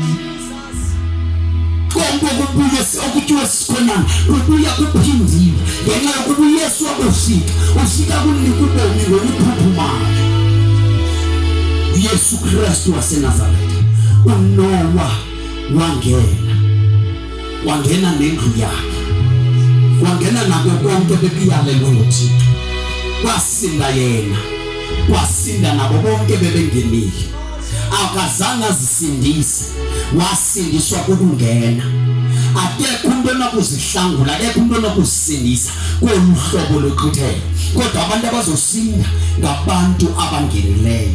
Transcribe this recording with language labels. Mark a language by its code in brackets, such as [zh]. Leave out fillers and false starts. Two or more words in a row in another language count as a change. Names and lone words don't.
[xh] Konke okuthiwa sikhonyana kubuya kuphindiwe ngenxa yokuba uYesu ufika kunika ubomi ngoluphuphumayo. uYesu Kristu waseNazaretha, uNowa wangena nendlu yakhe, wangena nako konke bekuyalelwe nguThixo. Kwasinda yena, kwasinda nabo bonke bebengenile. Akazange azisindise, wasindiswa kukungena. Akekho umuntu onokuzihlangula, akekho umuntu onokuzisindisa kolu hlobo loqhithelo. Kodwa abantu abazosinda ngabantu abangenileyo.